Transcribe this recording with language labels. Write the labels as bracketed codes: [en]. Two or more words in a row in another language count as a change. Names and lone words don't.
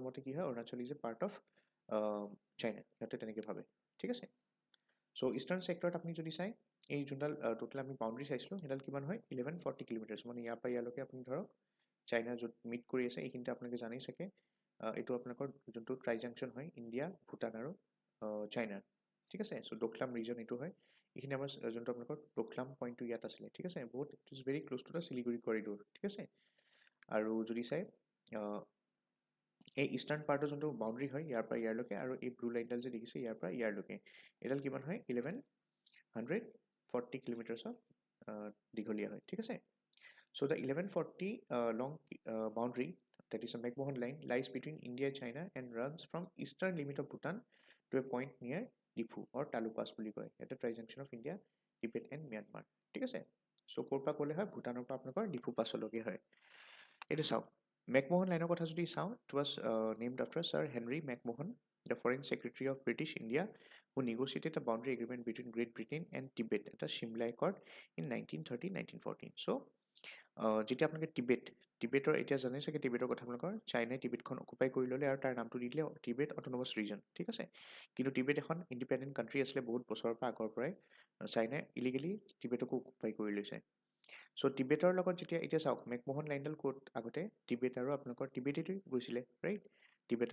[as] মতে কি হয় [en] Arunachal is a part of China [as] সিহঁতে তেনেকৈ ভাবে ঠিক আছে চ' [en] eastern sector [as] আপুনি যদি চাই এই যোনডাল টোটেল আমি বাউণ্ডেৰী চাইছিলোঁ সেইডাল কিমান হয় 1140 কিলোমিটাৰ্ছ মানে ইয়াৰ পৰা ইয়ালৈকে আপুনি ধৰক চাইনা য'ত মিট কৰি আছে এইখিনিতে আপোনালোকে জানেই চাগে এইটো আপোনালোকৰ যোনটো ট্ৰাইজাংচন হয় ইণ্ডিয়া ভূটান আৰু চাইনাৰ ঠিক আছে চ' ডোকলাম ৰিজন এইটো হয় এইখিনি আমাৰ যোনটো আপোনালোকৰ ডোকলাম পইণ্টটো ইয়াত আছিলে ঠিক আছে বহুত [en] It is very close to the Siliguri corridor [as] ঠিক আছে আৰু যদি চাই এই [en] eastern part [as] যোনটো বাউণ্ডেৰী হয় ইয়াৰ পৰা ইয়াৰলৈকে আৰু এই [en] blue line [as] যে দেখিছে ইয়াৰ পৰা ইয়াৰলৈকে এইডাল কিমান হয় 1140 কিলোমিটাৰ্ছৰ দীঘলীয়া হয় ঠিক আছে [en] so the 1140 long boundary that is a McMahon line lies between India China and runs from eastern limit of Bhutan to a point near Difu or Talu Pass [as] বুলি কয় এটা [en] trijunction of India Tibet and Myanmar [as] ঠিক আছে চ' ক'ৰ পৰা ক'লে হয় ভূটানৰ পৰা আপোনালোকৰ ডিফু পাছলৈকে হয় এইটো চাওক মেকমোহন লাইনৰ কথা যদি চাওঁ [en] It was named after Sir Henry McMahon the Foreign Secretary of British India who negotiated a boundary agreement between Great Britain and Tibet at the Shimla Accord in 1913-1914 so [as] যেতিয়া আপোনালোকে টিবেটৰ এতিয়া জানে চাগে টিবেটৰ কথা আপোনালোকৰ চাইনাই টিবেটখন অকুপাই কৰি ল'লে আৰু তাৰ নামটো দি দিলে [en] Tibet Autonomous Region [as] ঠিক আছে কিন্তু টিবেট এখন [en] independent country [as] আছিলে বহুত বছৰৰ পৰা আগৰ পৰাই চাইনাই ইলিগেলি টিবেটকো অকুপাই কৰি লৈছে চ' টিবেটৰ লগত যেতিয়া এতিয়া চাওক মেকমোহন লাইনডাল ক'ত আগতে টিবেট আৰু আপোনালোকৰ টিবেটেতো গৈছিলে ৰাইট টিবেট